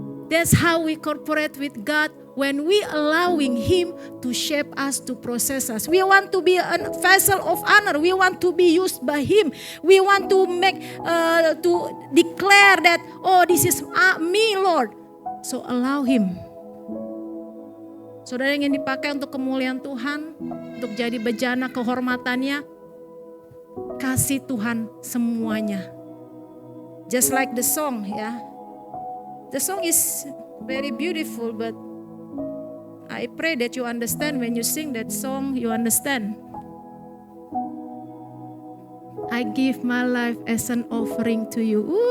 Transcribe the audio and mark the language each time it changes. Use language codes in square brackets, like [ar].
[en] That's how we cooperate with God when we allowing Him to shape us, to process us. We want to be a vessel of honor. We want to be used by Him. We want to to declare that, oh, this is me, Lord. So allow Him. [id] Saudara ingin dipakai untuk kemuliaan Tuhan, untuk jadi bejana kehormatannya, kasih Tuhan semuanya. [en] Just like the song, ya. The song is very beautiful, but I pray that you understand when you sing that song, you understand. I give my life as an offering to you.